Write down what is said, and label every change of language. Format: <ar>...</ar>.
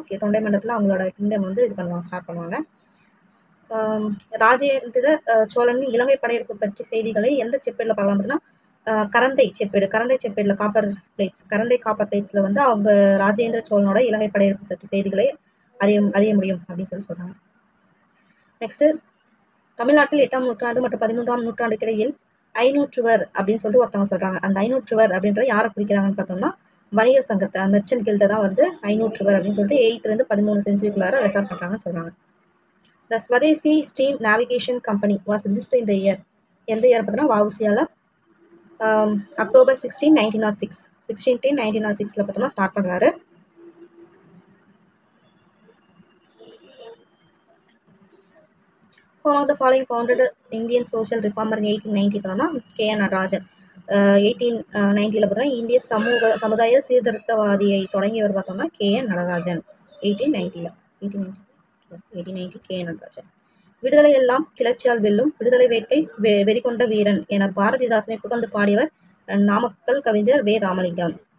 <ta>Okay, தொண்டை மண்டலத்தில் அவங்களோட கிங்டம் வந்து இது பண்ணுவாங்க, ஸ்டார்ட் பண்ணுவாங்க. ராஜேந்திர சோழனின் இலங்கை படையெடுப்பு பற்றி செய்திகளை எந்த செப்பேடில் பார்க்கலாம் பார்த்தீங்கன்னா கரந்தை செப்பேடில் கரந்தை காப்பர் பிளேட்ஸில் வந்து அவங்க ராஜேந்திர சோழனோட இலங்கை படையெடுப்பு பற்றி செய்திகளை அறிய முடியும் அப்படின்னு சொல்லி சொல்கிறாங்க. நெக்ஸ்ட்டு தமிழ்நாட்டில் 8ஆம் நூற்றாண்டு மற்றும் 13ஆம் நூற்றாண்டுக்கு இடையில் ஐநூற்றுவர் அப்படின்னு சொல்லிட்டு ஒருத்தவங்க சொல்கிறாங்க. அந்த ஐநூற்றுவர் அப்படின்ற யாரை குறிக்கிறாங்கன்னு பார்த்தோம்னா வணிகர் சங்கத்தை, மெர்ச்சன்ட் கில்டை தான் வந்து ஐநூற்றுவர் அப்படின்னு சொல்லிட்டு 8th to 13th centuryக்குள்ளார ரெஃபர் பண்ணுறாங்கன்னு சொல்கிறாங்க.</ta> <en>The Swadeshi Steam Navigation Company was registered in the year.</en> <ta>எந்த இயர் பார்த்தோம்னா வவுசியால October 16, 1906. 16 1906 பார்த்தோம்னா ஸ்டார்ட் பண்ணுறாரு.</ta> <en>Who among the following founded Indian social reformer in 1890</en> <ta>பார்த்தோம்னா</ta> <en>K.N.</en> <ta>நடராஜன். 1890 பார்த்தோம்னா இந்திய சமுதாய சீர்திருத்தவாதியை தொடங்கியவர் பார்த்தோம்னா K.N. நடராஜன். 1890 K.N. நடராஜன். விடுதலை எல்லாம் கிளர்ச்சியால் வெல்லும், விடுதலை வேட்கை வெறிகொண்ட வீரன் என பாரதிதாசனை புகழ்ந்து பாடியவர் நாமக்கல் கவிஞர் வே. ராமலிங்கம்.</ta>